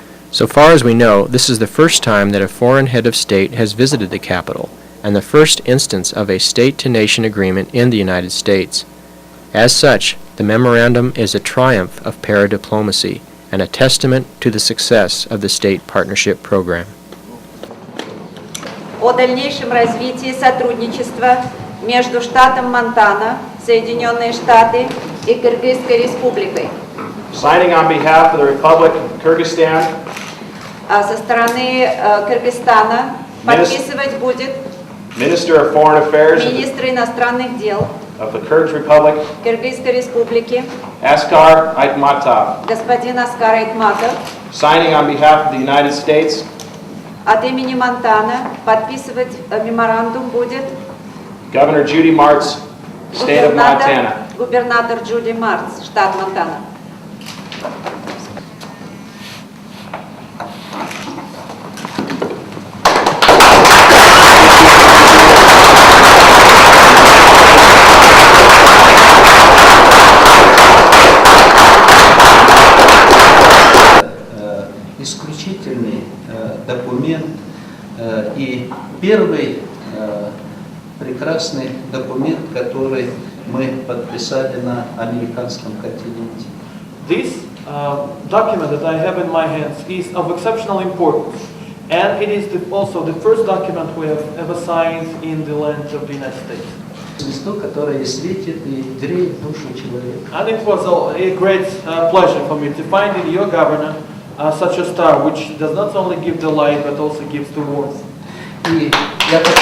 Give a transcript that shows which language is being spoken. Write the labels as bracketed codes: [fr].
[en] So far as we know, this is the first time that a foreign head of state has visited the capital, and the first instance of a state-to-nation agreement in the United States. As such, the memorandum is a triumph of paradiplomacy and a testament to the success of the state partnership program. [ru] О дальнейшем развитии сотрудничества между штатом Монтана, Соединенные Штаты и Кыргызской Республикой. [en] Signing on behalf of the Republic of Kyrgyzstan. [ru] Со стороны Кыргызстана подписывать будет [en] Minister of Foreign Affairs [ru] министра иностранных дел [en] of the Kyrgyz Republic, [ru] Кыргызской Республики, Askar Айтматов, господин Аскар Айтматов, [en] signing on behalf of the United States, [ru] от имени Монтана подписывать меморандум будет [en] Governor Judy Martz, State of Montana. [ru] губернатор Джуди Мартс, штат Монтана. Исключительный документ и первый прекрасный документ, который мы подписали на американском континенте. [en] This document that I have in my hands is of exceptional importance, and it is also the first document we have ever signed in the land of the United States. [ru] Звезду, которая светит и греет душу человека. [en] And it was a great pleasure for me to find in your governor such a star, which does not only give the light, but also gives the warmth. [ru] И я